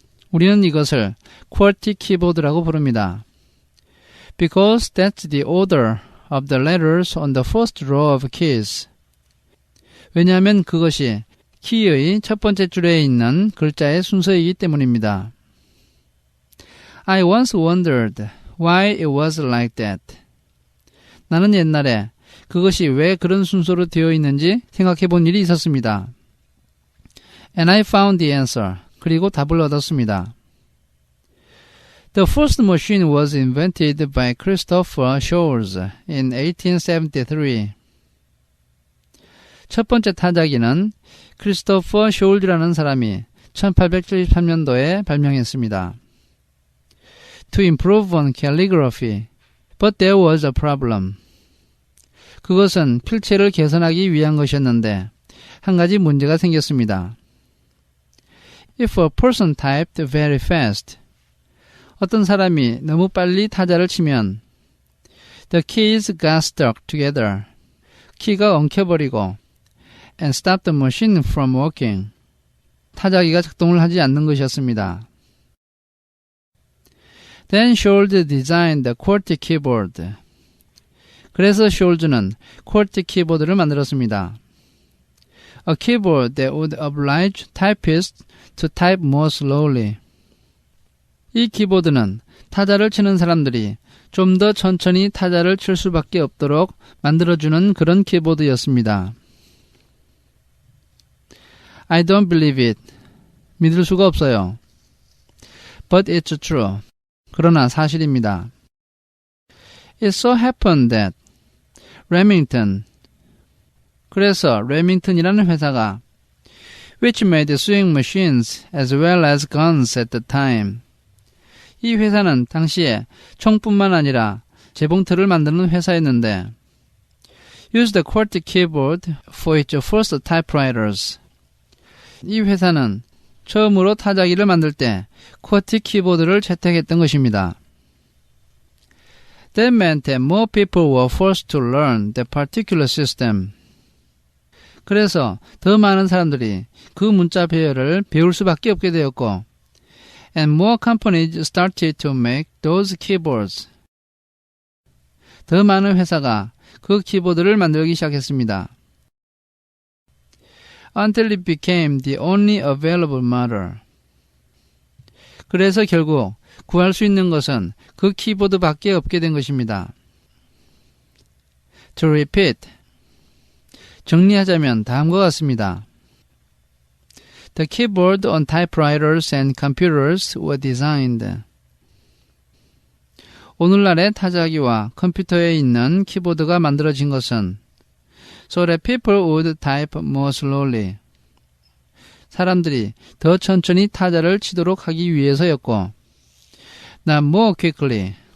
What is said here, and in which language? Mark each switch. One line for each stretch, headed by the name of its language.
Korean: 우리는 이것을 QWERTY 키보드라고 부릅니다.
English: Because that's the order of the letters on the first row of keys.
Korean: 왜냐하면 그것이 키의 첫 번째 줄에 있는 글자의 순서이기 때문입니다.
English: I once wondered why it was like that.
Korean: 나는 옛날에 그것이 왜 그런 순서로 되어 있는지 생각해 본 일이 있었습니다.
English: And I found the answer.
Korean: 그리고 답을 얻었습니다.
English: The first machine was invented by Christopher Sholes in 1873.
Korean: 첫 번째 타자기는 크리스토퍼 쇼울즈라는 사람이 1873년도에 발명했습니다.
English: To improve on calligraphy, but there was a problem.
Korean: 그것은 필체를 개선하기 위한 것이었는데 한 가지 문제가 생겼습니다.
English: If a person typed very fast,
Korean: 어떤 사람이 너무 빨리 타자를 치면
English: the keys got stuck together,
Korean: 키가 엉켜버리고
English: and stopped the machine from working,
Korean: 타자기가 작동을 하지 않는 것이었습니다.
English: Then Scholz designed the QWERTY keyboard.
Korean: 그래서 숄즈는 QWERTY 키보드를 만들었습니다.
English: A keyboard that would oblige typists to type more slowly.
Korean: 이 키보드는 타자를 치는 사람들이 좀 더 천천히 타자를 칠 수밖에 없도록 만들어주는 그런 키보드였습니다.
English: I don't believe it.
Korean: 믿을 수가 없어요.
English: But it's true.
Korean: 그러나 사실입니다.
English: It so happened that Remington,
Korean: 그래서 레밍턴이라는 회사가
English: which made sewing machines as well as guns at the time.
Korean: 이 회사는 당시에 총뿐만 아니라 재봉틀을 만드는 회사였는데
English: used the QWERTY keyboard for its first typewriters.
Korean: 이 회사는 처음으로 타자기를 만들 때 QWERTY 키보드를 채택했던 것입니다.
English: That meant that more people were forced to learn that particular system.
Korean: 그래서 더 많은 사람들이 그 문자 배열을 배울 수밖에 없게 되었고
English: and more companies started to make those keyboards.
Korean: 더 많은 회사가 그 키보드를 만들기 시작했습니다.
English: Until it became the only available model.
Korean: 그래서 결국 구할 수 있는 것은 그 키보드밖에 없게 된 것입니다.
English: To repeat.
Korean: 정리하자면 다음과 같습니다.
English: The keyboard on typewriters and computers were designed.
Korean: 오늘날의 타자기와 컴퓨터에 있는 키보드가 만들어진 것은
English: so that people would type more slowly.
Korean: 사람들이 더 천천히 타자를 치도록 하기 위해서였고
English: not more quickly.